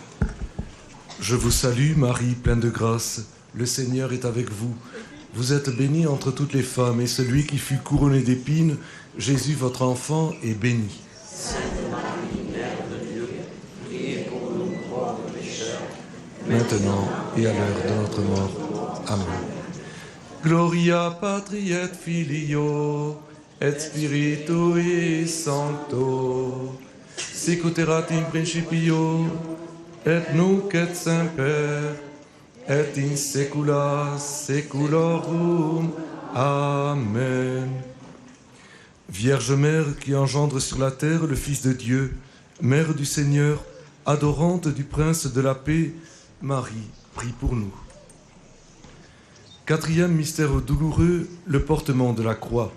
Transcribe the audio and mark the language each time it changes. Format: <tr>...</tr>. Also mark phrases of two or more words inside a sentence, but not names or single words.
<fr>Je vous salue, Marie, pleine de grâce. Le Seigneur est avec vous. Vous êtes bénie entre toutes les femmes, et celui qui fut couronné d'épines, Jésus, votre enfant, est béni. Sainte Marie, Mère de Dieu, priez pour nous, pauvres pécheurs, maintenant et à l'heure de notre mort. Amen.</fr> <la>Gloria Patri et Filio et Spiritui Sancto, sic ut erat in principio et nunc et semper et in saecula saeculorum. Amen.</la> <fr>Vierge Mère qui engendre sur la terre le Fils de Dieu, Mère du Seigneur, adorante du Prince de la paix, Marie, prie pour nous. Quatrième mystère douloureux, le portement de la croix.</fr>